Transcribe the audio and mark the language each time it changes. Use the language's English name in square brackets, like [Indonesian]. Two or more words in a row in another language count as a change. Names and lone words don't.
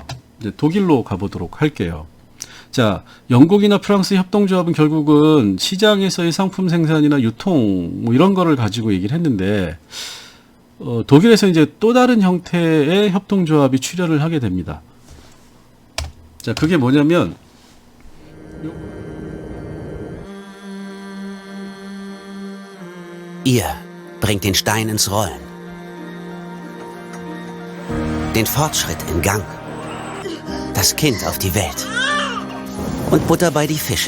[Korean] 이제 독일로 가보도록 할게요. 자, 영국이나 프랑스 협동조합은 결국은 시장에서의 상품 생산이나 유통, 뭐 이런 거를 가지고 얘기를 했는데, 독일에서 이제 또 다른 형태의 협동조합이 출현을 하게 됩니다. 자, 그게 뭐냐면, [German] Ihr bringt den Stein ins Rollen, den Fortschritt in Gang, das Kind auf die Welt und Butter bei die Fische.